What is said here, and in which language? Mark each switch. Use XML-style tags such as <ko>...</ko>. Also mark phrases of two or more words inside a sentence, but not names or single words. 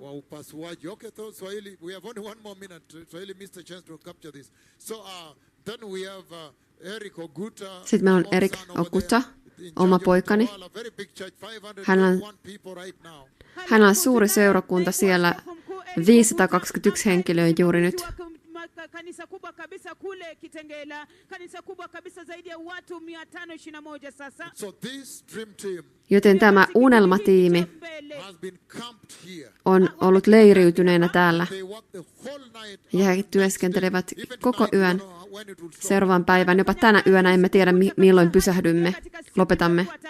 <fi>Sitten meillä on Erik Okuta, oma poikani. Hän on Hänellä on suuri seurakunta siellä, 521 henkilöä juuri nyt.</fi> <sw>Kanisa kubwa kabisa kule Kitengela, kanisa kubwa kabisa zaidi ya watu 521 sasa.</sw> <fi>Joten tämä unelmatiimi on ollut leiriytyneenä täällä. Ja he työskentelevät koko yön, seuraavan päivän, jopa tänä yönä emme tiedä milloin pysähdymme, lopetamme.</fi>